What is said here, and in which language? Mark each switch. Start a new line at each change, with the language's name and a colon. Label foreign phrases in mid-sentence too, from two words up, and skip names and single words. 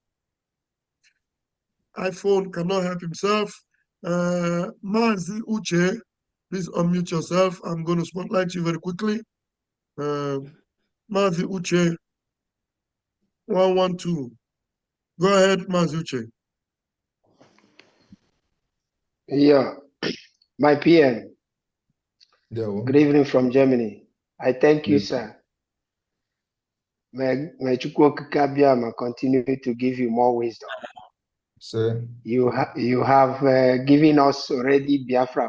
English: iPhone cannot help himself. Mazi Uche, please unmute yourself. I'm going to spotlight you very quickly. Mazi Uche, 112. Go ahead, Mazi Uche. Yeah, my PM. Good evening from Germany. I thank you, sir. May Chukwu Okike Abiama continue to give you more wisdom. Sir. You have given us already Biafra.